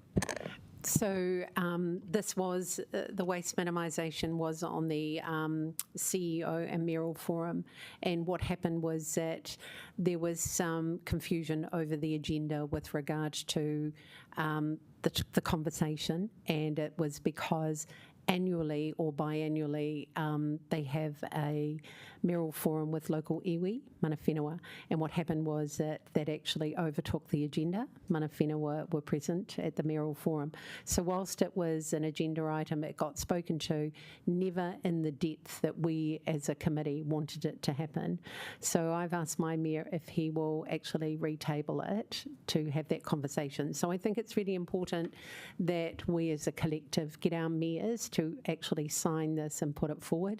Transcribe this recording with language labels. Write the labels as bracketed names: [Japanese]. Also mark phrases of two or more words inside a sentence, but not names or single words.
[English] So this was, the waste minimisation was on the CEO and mayoral forum, and what happened was that there was some confusion over the agenda with regards to the conversation, and it was because annually or biannually they have a mayoral forum with local iwi, [Māori] mana whenua, [English] and what happened was that actually overtook the agenda. [Māori] Mana whenua [English] were present at the mayoral forum. So whilst it was an agenda item, it got spoken to, never in the depth that we as a committee wanted it to happen. So I've asked my mayor if he will actually retable it to have that conversation. So I think it's really important that we as a collective get our mayors to actually sign this and put it forward.